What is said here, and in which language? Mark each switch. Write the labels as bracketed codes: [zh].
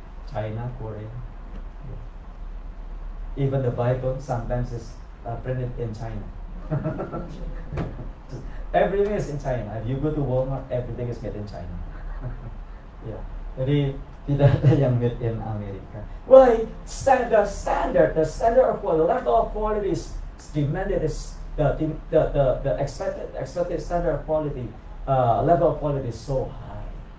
[en] China, Korea. Even the Bible sometimes is printed in China. Everything is in China. If you go to Walmart, everything is made in China. Yeah. [id] Jadi tidak ada yang made in Amerika. [en] Why? The standard of quality, the level of quality is demanded is the expected standard of quality, level of quality is so high.